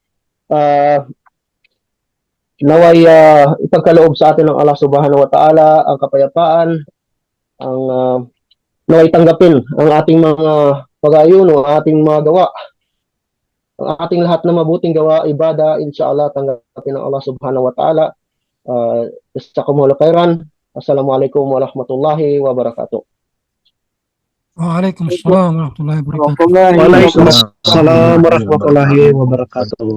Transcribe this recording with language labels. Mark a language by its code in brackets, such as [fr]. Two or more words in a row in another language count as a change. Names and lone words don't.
[tl] Naway ipagkaloob sa atin ng Allah [ar] سبحانه وتعالى [tl] ang kapayapaan, ang naway tanggapin ang ating mga pag-ayuno, ang ating mga gawa, ang ating lahat na mabuting gawa, ibada, inshallah, tanggapin ng Allah [ar] سبحانه وتعالى. جزاكم الله خيرا. السلام عليكم ورحمة الله وبركاته. وعليكم السلام ورحمة الله وبركاته. وعليكم السلام ورحمة الله وبركاته.